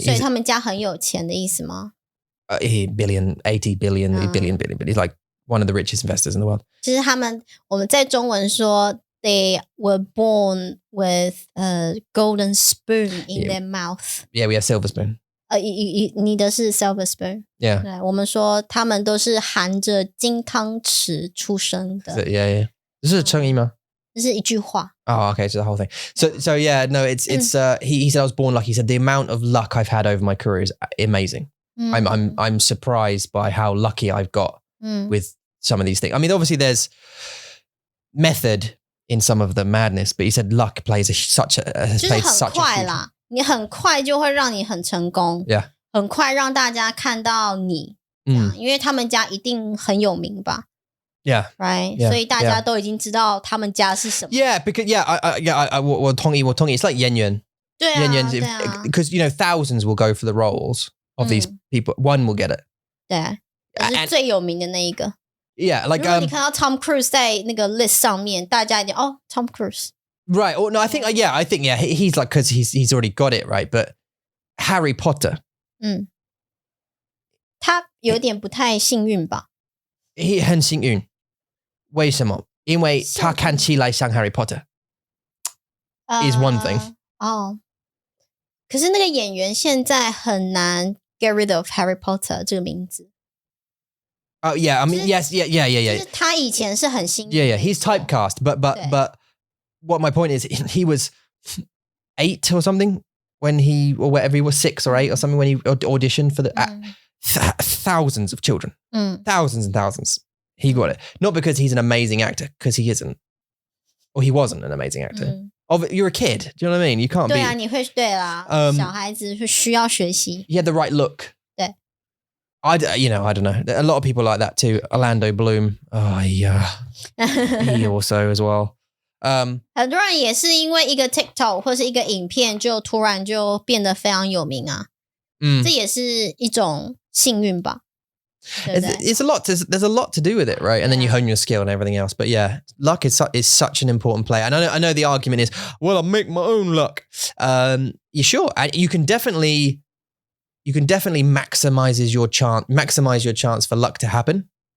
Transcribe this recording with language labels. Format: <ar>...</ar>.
<zh>所以他们家很有钱的意思吗？</zh> <en>80 billion, billion. He's like one of the richest investors in the world.</en> <zh>就是我们在中文说</zh> <en>they were born with a golden spoon in their mouth. Yeah, we have silver spoon.</en> <zh>你的是 silver spoon.</zh> <en>Yeah.</en> <zh>对，我们说他们都是含着金汤匙出生的。 Yeah. 这是成语吗？这是一句话。</zh> <en>Oh, okay. So the whole thing. So yeah, no, it's he said I was born lucky. He said the amount of luck I've had over my career is amazing. I'm surprised by how lucky I've got with some of these things. I mean, obviously there's method in some of the madness, but he said luck plays such a</en> <zh>就是很快啦，你很快就会让你很成功。</zh> <en>Yeah.</en> <zh>很快让大家看到你。因为他们家一定很有名吧。</zh> <en>Yeah. Right.</en> <zh>Yeah. 所以大家都已经知道他们家是什么。</zh> <en>Yeah, because</en> <zh>我同意</zh> <en>It's like 演员。</en> <zh>对啊，对啊。</zh> <en>Because thousands will go for the roles of these people. One will get it.</en> <zh>对，是最有名的那一个。</zh> <en>Yeah, like</en> <zh>如果你看到 Tom Cruise 在那个 list 上面，大家一定Tom Cruise.</zh> <en>Right. Or no, I think he's like because he's already got it right. But Harry Potter.</en> <zh>他有点不太幸运吧？ He 很幸运。为什么？因为他看起来像 Harry Potter.</zh> <en>Is one thing.</en> <zh>可是那个演员现在很难</zh> <en>get rid of</en> <zh>Harry Potter 这个名字。</zh> <en>Oh yeah, I mean yes, yeah.</en> <zh>就是他以前是很幸运。</zh> <en>Yeah, he's typecast, but what my point is, he was 8 or something when or whatever he was 6 or 8 or something when he auditioned for the thousands of children, thousands and thousands. He got it not because he's an amazing actor, because he isn't, or he wasn't an amazing actor. You're a kid. Do you know what I mean? You can't be.</en> <zh>对啊，你会对啦。小孩子是需要学习。</zh> <en>He had the right look.</en> <zh>对。</zh> <en>I don't know. A lot of people like that too. Orlando Bloom. Oh yeah. He also as well.</en> <zh>很多人也是因为一个 TikTok 或是一个影片，就突然就变得非常有名啊。这也是一种幸运吧。</zh> <en>There's a lot to do with it, right? And then you hone your skill and everything else. But yeah, luck is such an important play. And I know the argument is, well, I make my own luck. You sure? You can definitely you can definitely maximize your chance for luck to happen.</en>